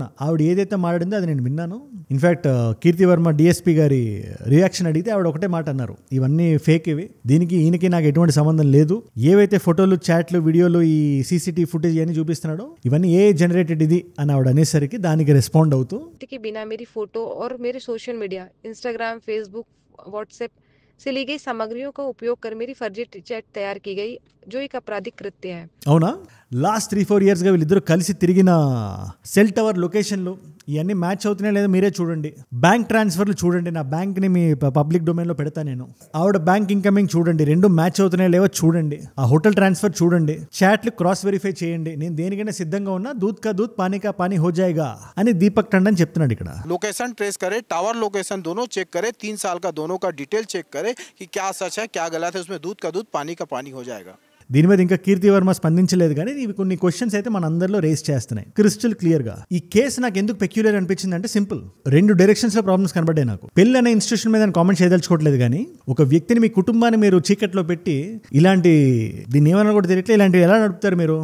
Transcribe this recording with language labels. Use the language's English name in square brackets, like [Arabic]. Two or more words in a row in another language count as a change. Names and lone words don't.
[Telugu] ఆవిడ ఏదైతే మాట్లాడిందో అది నేను విన్నాను. ఇన్ఫాక్ట్ కీర్తి వర్మ డిఎస్పీ గారి రియాక్షన్ అడిగితే ఆవిడ ఒకటే మాట అన్నారు, ఇవన్నీ ఫేక్, ఇవి దీనికి ఈయనకి నాకు ఎటువంటి సంబంధం లేదు. ఏవైతే ఫోటోలు, చాట్లు, వీడియోలు, ఈ [English] CCTV footage [Telugu] అని చూపిస్తున్నాడో ఇవన్నీ [English] AI generated [Telugu] ఇది అని ఆవిడ అనేసరికి దానికి రెస్పాండ్ అవుతూ [Hindi] बिना मेरी फोटो और मेरे [English] social media, [Hindi] इंस्टाग्राम, फेसबुक, व्हाट्सएप से ली गई सामग्रियों का उपयोग कर मेरी फर्जी चैट तैयार की गई, जो एक आपराधिक कृत्य है. [Telugu] అవునా? లాస్ట్ 3-4 years గా వీళ్ళిద్దరు కలిసి తిరిగిన [English] cell tower locations [Telugu] ఇవన్నీ మ్యాచ్ అవుతున్నాయి లేదా మీరే చూడండి. [English] bank transfers [Telugu] చూడండి, నా బ్యాంక్ని మీ [English] public domain [Telugu] పెడతా నేను. ఆవిడ [English] bank incoming [Telugu] చూడండి, రెండు మ్యాచ్ అవుతున్నాయి లేవో చూడండి. ఆ [English] hotel transfer [Telugu] చూడండి, చాట్లు [English] cross verify [Telugu] చేయండి. నేను దేనికైనా సిద్ధంగా ఉన్నా, [Hindi] दूध का दूध पानी का पानी हो जाएगा [Telugu] అని దీపక్ టండన్ చెప్తున్నాడు ఇక్కడ. [English] location trace [Hindi] करे, [English] tower location [Hindi] दोनों चेक करे, 3 साल का दोनों का डिटेल चेक करे कि क्या सच है क्या गलत है, उसमें दूध का दूध पानी का पानी हो जाएगा. [Telugu] దీని మీద ఇంకా కీర్తి వర్మ స్పందించలేదు, కానీ ఇవి కొన్ని క్వశ్చన్స్ అయితే మన అందరిలో రేస్ చేస్తున్నాయి [English] crystal clear [Telugu] గా. ఈ కేసు నాకు ఎందుకు పెక్యులర్ అనిపించింది అంటే సింపుల్, 2 డైరెక్షన్స్ లో ప్రాబ్లమ్స్ కనబడ్డాయి నాకు. పెళ్లి అనే ఇన్స్టిట్యూషన్ మీద కామెంట్ చేయదలుచుకోవట్లేదు, కానీ ఒక వ్యక్తిని, మీ కుటుంబాన్ని మీరు చీకట్లో పెట్టి ఇలాంటి, దీన్ని ఏమన్నా కూడా తెలియట్లే, ఇలాంటివి ఎలా నడుపుతారు మీరు?